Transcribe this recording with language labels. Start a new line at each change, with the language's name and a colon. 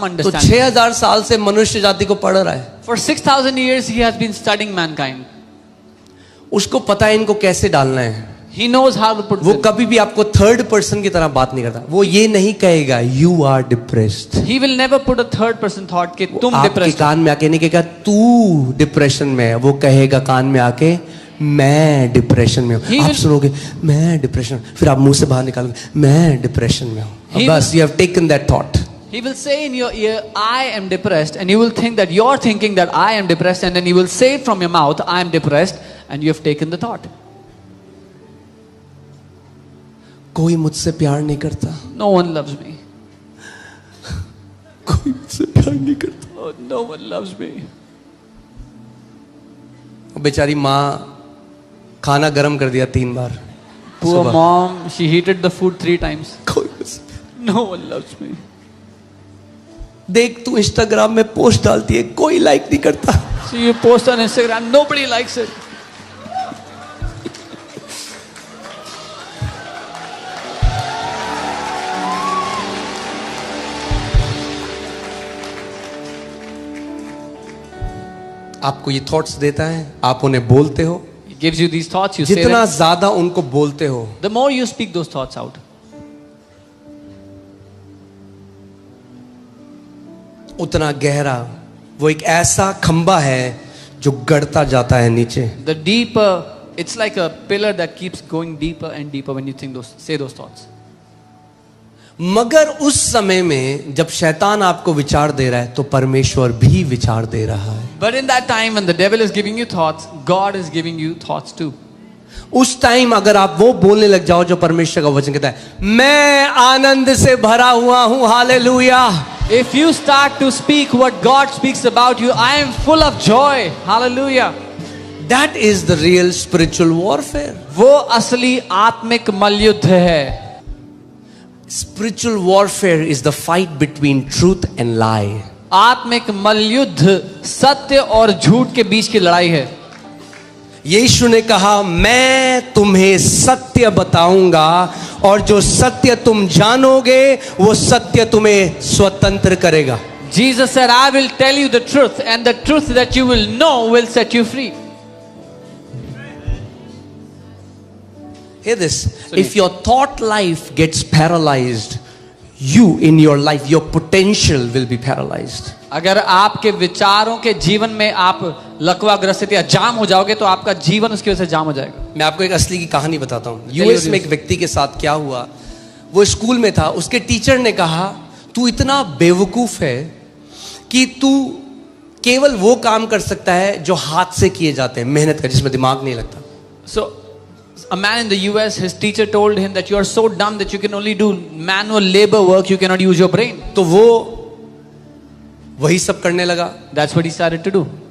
Hindi: तो
English: understanding.
Hindi: 6000 साल से मनुष्य जाति को पढ़ रहा है,
English: For 6,000 years, he has been studying mankind.
Hindi: उसको पता है इनको कैसे डालना है।
English: He knows how to put
Hindi: वो
English: them.
Hindi: कभी भी आपको थर्ड पर्सन की तरह बात नहीं करता, वो ये नहीं कहेगा
English: You are depressed. He will never put a third person thought
Hindi: कि तुम आपके depressed हो. कान में आके नहीं कहेगा तू डिप्रेशन में है, वो कहेगा कान में आके मैं डिप्रेशन में हूँ। आप सुनोगे मैं डिप्रेशन, फिर आप मुंह से बाहर निकालोगे मैं डिप्रेशन में हूँ, बस
English: You have taken that thought. He will say in your ear, I am depressed, and you will think that you're thinking that I am depressed, and then he will say from your mouth, I am depressed, and you have taken the thought.
Hindi: कोई मुझसे प्यार नहीं करता,
English: No one loves me.
Hindi: कोई मुझसे प्यार नहीं करता।
English: Oh, no one loves me.
Hindi: बेचारी माँ खाना गर्म कर दिया 3 बार।
English: Poor
Hindi: सुबह।
English: mom, she heated the food 3 times.
Hindi: कोई मुझसे-
English: No one loves me.
Hindi: देख तू इंस्टाग्राम में पोस्ट डालती है, कोई लाइक नहीं करता।
English: See, you post on Instagram, nobody likes it.
Hindi: आपको ये थॉट्स देता है, आप उन्हें बोलते हो,
English: He gives you these thoughts, you say
Hindi: जितना
English: them.
Hindi: ज्यादा उनको बोलते हो
English: The more you speak those thoughts out,
Hindi: उतना गहरा वो एक ऐसा खंबा है जो गड़ता जाता है नीचे।
English: the deeper, it's like a pillar that keeps going deeper and deeper when you say those thoughts.
Hindi: मगर उस समय में जब शैतान आपको विचार दे रहा है तो परमेश्वर भी विचार दे रहा है।
English: But in that time when the devil is giving you thoughts, God is giving you thoughts too.
Hindi: उस टाइम अगर आप वो बोलने लग जाओ जो परमेश्वर का वचन कहता है, मैं आनंद से भरा हुआ हूं, hallelujah.
English: If you start to speak what God speaks about you, I am full of joy, hallelujah. That is the real spiritual warfare.
Hindi: वो असली आत्मिक मल्लयुद्ध है।
English: Spiritual warfare is the fight between truth and lie.
Hindi: आत्मिक मल्लयुद्ध सत्य और झूठ के बीच की लड़ाई है। यीशु ने कहा, मैं तुम्हें सत्य बताऊंगा और जो सत्य तुम जानोगे वो सत्य तुम्हें स्वतंत्र करेगा।
English: Jesus said, I will tell you the truth, and the truth that you will know will set you free. Hear this. If your thought life gets paralyzed, you in your life, your potential will be paralyzed.
Hindi: अगर आपके विचारों के जीवन में आप लकवाग्रसित या जाम हो जाओगे तो आपका जीवन उसकी वजह से जाम हो जाएगा। मैं आपको एक असली की कहानी बताता हूँ। यूएस में एक व्यक्ति के साथ क्या हुआ, वो स्कूल में था, उसके टीचर ने कहा, तू इतना बेवकूफ है कि तू केवल वो काम कर सकता है जो हाथ से किए जाते हैं, मेहनत कर, जिसमें दिमाग नहीं लगता।
English: So a man in the US, his teacher told him that you are so dumb that you can only do manual labor work, you cannot use your brain.
Hindi: तो वो वही सब करने लगा।
English: That's what he started to do.